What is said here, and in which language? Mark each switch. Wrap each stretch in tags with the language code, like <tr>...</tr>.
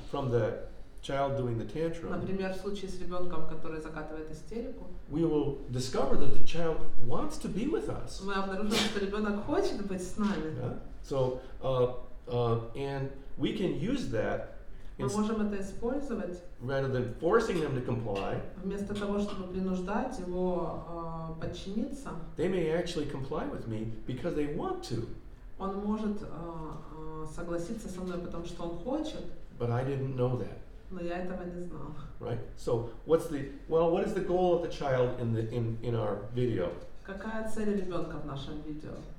<en>from the child doing the tantrum.</en> <ru>например, в случае с ребенком, который закатывает истерику,</ru> <en>We will discover that the child wants to be with us.</en> <ru>мы обнаружим, что ребенок хочет быть с нами.</ru> <en>Yeah? So, and we can use that</en> <ru>Мы можем это использовать</ru> <en>rather than forcing them to comply.</en> <ru>вместо того, чтобы принуждать его подчиниться.</ru> <en>They may actually comply with me because they want to,</en> <ru>Он может согласиться со мной, потому что он хочет,</ru> <en>but I didn't know that.</en> <ru>но я этого не знала.</ru> <en>Right? So, what is the goal of the child in our video?</en> <ru>Какая цель ребенка в нашем видео?</ru>